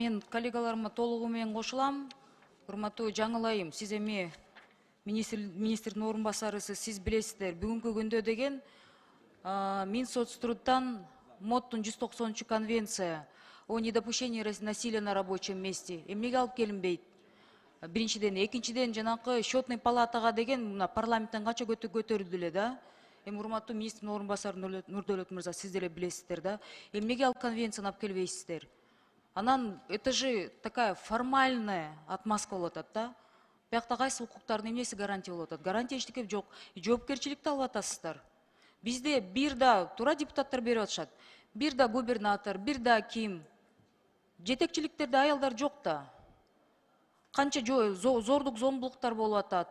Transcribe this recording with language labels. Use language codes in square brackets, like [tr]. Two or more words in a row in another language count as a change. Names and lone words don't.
[ky] Мен коллегаларыма толугу менен кошулам. Урматтуу жаңылайым, сиз эми министрдин орун басарысыз, сиз билесиздер, бүгүнкү күндө деген Минсоцтрудан МОДтун 190 конвенция [ru] о недопущении насилия на рабочем месте [ky] эмнеге алып келинбейт? Биринчиден, экинчиден, жанакы [ru] счетный палатага [ky] деген парламенттен канча көтөрүлдү эле да. Эми урматтуу министрдин орун басары Нурдөлөт мырза, сиз деле билесиздер да. Эмнеге ал конвенцияны алып келбейсиздер? [ru] Анан это же такая формальная отмазка [ky] болуп атат да. Биякта кайсы укуктардын эмнеси гарантия болуп атат? Гарантия эчтеке жок. Жоопкерчиликти алып атасыздар. Бизде бир да туура депутаттар берип атышат. Бир да губернатор, бир да аким. Жетекчиликтерде аялдар жок да. Канча зордук зомбулуктар болуп атат.